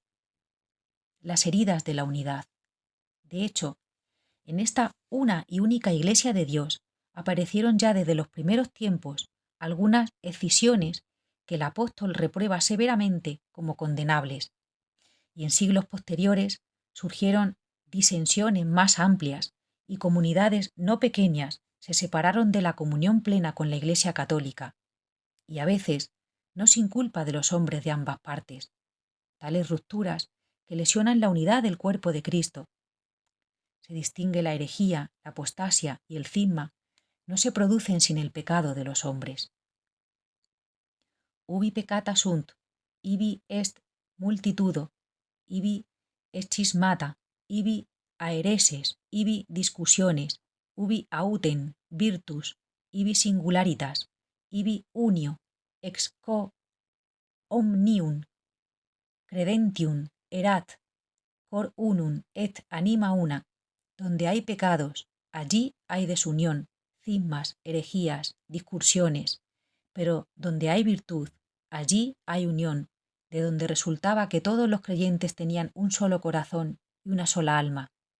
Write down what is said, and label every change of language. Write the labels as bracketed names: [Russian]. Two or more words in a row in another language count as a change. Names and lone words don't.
[Spanish] Las heridas de la unidad. De hecho, en esta una y única Iglesia de Dios aparecieron ya desde los primeros tiempos algunas escisiones que el apóstol reprueba severamente como condenables, y en siglos posteriores surgieron disensiones más amplias y comunidades no pequeñas se separaron de la comunión plena con la Iglesia católica, y a veces no sin culpa de los hombres de ambas partes. Tales rupturas que lesionan la unidad del cuerpo de Cristo. Se distingue la herejía, la apostasia y el cisma, no se producen sin el pecado de los hombres. [Latin] Ubi peccata sunt, ibi est multitudo, ibi est schismata, ibi aereses, ibi discusiones, ubi autem virtus, ibi singularitas, ibi unio, ex quo omnium credentium erat, cor unum et anima una. [Spanish] Donde hay pecados, allí hay desunión, cismas, herejías, discursiones, pero donde hay virtud, allí hay unión, de donde resultaba que todos los creyentes tenían un solo corazón y una sola alma.